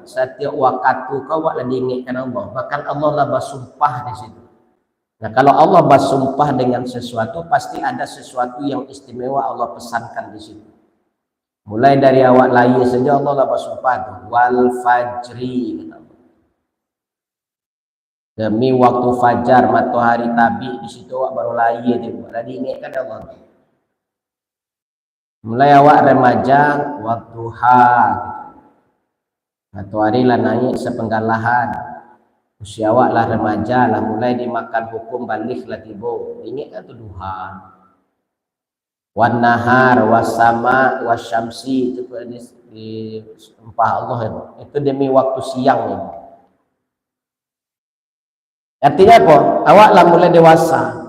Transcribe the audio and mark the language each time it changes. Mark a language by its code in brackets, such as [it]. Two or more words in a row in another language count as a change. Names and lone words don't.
[id] Setiap waktu kawak lah diingatkan Allah. Bahkan Allah lah bersumpah di situ. Nah kalau Allah bersumpah dengan sesuatu, pasti ada sesuatu yang istimewa Allah pesankan di situ. Mulai dari awak lahir saja Allah lah bersumpah tuh. [ar] والفجر. [id] Demi waktu fajar, matahari tabi di situ awak baru lahir tu. Lah diingatkan Allah. Mulai awak remaja waktu matahari lah naik sepenggalahan. Usia awak lah remaja lah mulai dimakan hukum balik lah tiba. Ingat kan tu duha. [ar] والنهار والسماء والشمس [id] itu di sumpah Allah itu demi waktu siang ini. Artinya apa? Awak lah mulai dewasa.